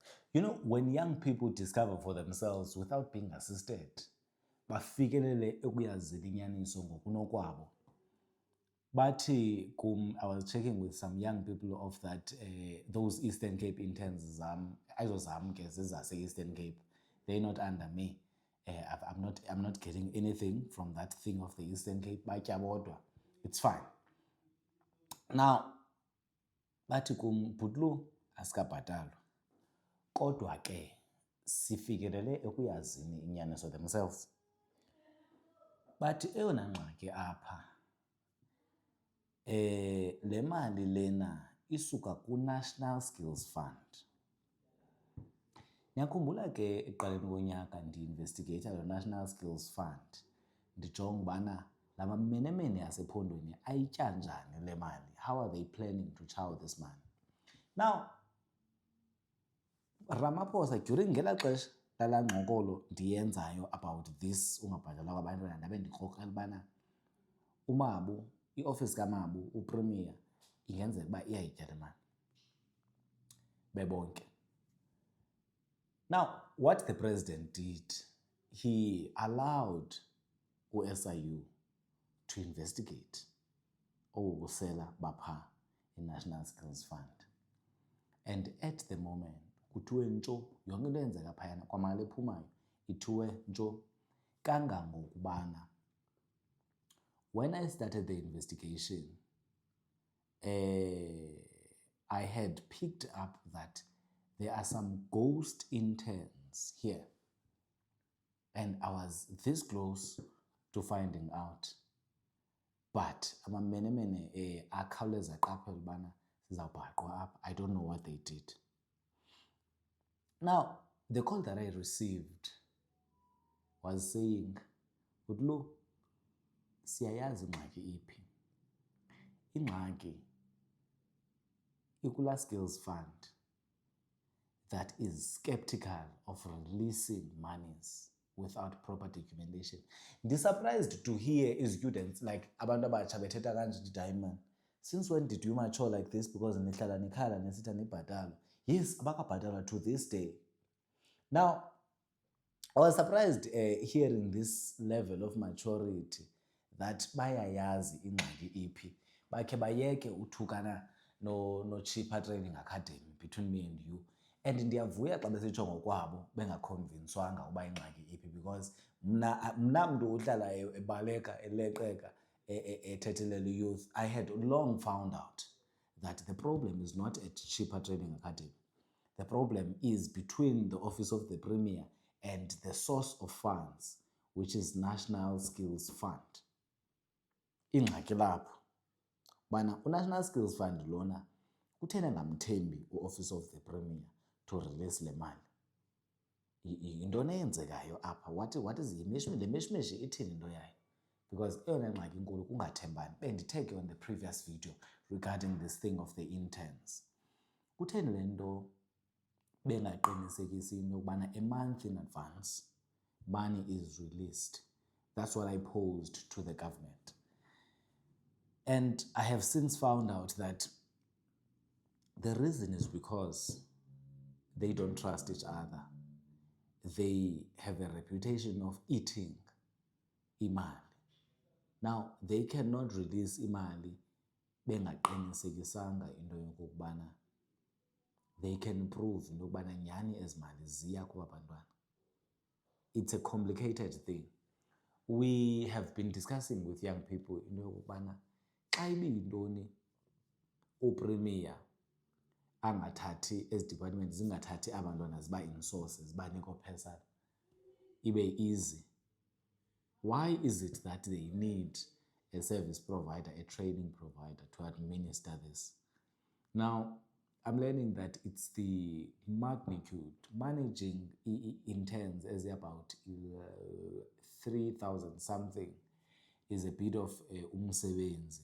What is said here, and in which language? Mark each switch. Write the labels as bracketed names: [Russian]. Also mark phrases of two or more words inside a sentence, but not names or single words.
[English] You know, when young people discover for themselves without being assisted, [Xhosa] bafikelele ekuyazini inyaniso ngokunokwabo. [English] But I was checking with some young people of that those Eastern Cape interns Eastern Cape, they're not under me. I'm not getting anything from that thing of the Eastern Cape. It's fine. Now, [Xhosa] bathi kum bhutlu asikabhatalwa. Kodwa ke sifikelele ekuyazini inyaniso themselves. But eyona ngxaki apha le mali lena isuka ku-National Skills Fund. Niyakhumbula ke ekuqaleni konyaka ndi-investigate lo National Skills Fund. Ndijonga ubana la mamenemene yasephondweni ayitya njani le mali. [English] How are they planning to chow this money? [Xhosa] Now, Ramaphosa during ngela xesha lala ngxokolo ndiyenzayo [English] about this [Xhosa] ungabhatalwa kwabantwana ndabe ndikrokrela ubana uMabu, i-office kaMabu, uPremier, ingenzeka uba iyayitya le mali bebonke. [English] Now, what the president did, he allowed u-SIU to investigate [Xhosa] okusela bapha [English] i-National Skills Fund. And at the moment, [Xhosa] kuthiwe ntsho yonke into eyenzeka phayana kwamali ephumayo ithiwe ntsho kangangokubana [English] when I started the investigation, I had picked up that there are some ghost interns here. And I was this close to finding out. [Xhosa] But amamenemene akhawuleza aqaphela ubana sizawubhaqwa apha. [English] I don't know what they did. Now, the call that I received was saying, [Xhosa] Udlu, siyayazi ingxaki iphi. Ingxaki ikula [English] Skills Fund that is skeptical of releasing monies without proper documentation. Surprised to hear students like [Xhosa] abantu abatsha bethetha kanje [English] diamond. Since when did you mature like this? [Xhosa] Because nihlala nikhala nesitha nibhatalo. [English] Yes, abakabhatalwa to this day. Now, I was surprised hearing this level of maturity that [Xhosa] bayayazi ingxaki iphi. Bakhe bayeke uthukana no Cheaper Training Academy [English] between me and you. [Xhosa] And ndiyavuya xa besitsho ngokwabo bengaconvincewanga uba ingxaki iphi, because mna mntu uhlala ebaleka eleqeka ethethelele youth. [English] I had long found out that the problem is not at Cheaper Training Academy. The problem is between the Office of the Premier and the source of funds, which is National Skills Fund. [Xhosa] Ingxaki lapho bana uNational Skills Fund lona kuthena ngamthembi u-Office of the Premier [English] to release [Xhosa] le mali. Yintoni eyenzekayo apha? [English] What is [Xhosa] le mishmishi ithini into yayo? Because eyona ngxaki inkulu kungathembani. Bendithe ke [English] on the previous video regarding this thing of the interns. [Xhosa] Kutheni le nto bengaqinisekisi into yokubana [English] a month in advance money is released? That's what I posed to the government. And I have since found out that the reason is because they don't trust each other. They have a reputation of eating imali. Now, they cannot release [Xhosa] imali bengaqinisekisanga into yokubana [English] they can prove [Xhosa] into yokubana nyani ezi mali ziya kuba bantwana. [English] It's a complicated thing. We have been discussing with young people [Xhosa] into yokubana xa ibiyintoni uPremier angathathi ezi department zingathathi abantwana ziba in-sources baniko person ibe easy. [English] Why is it that they need a service provider, a training provider to administer this? Now, I'm learning that it's the magnitude. Managing interns as about 3,000 something is a bit of umsebenzi.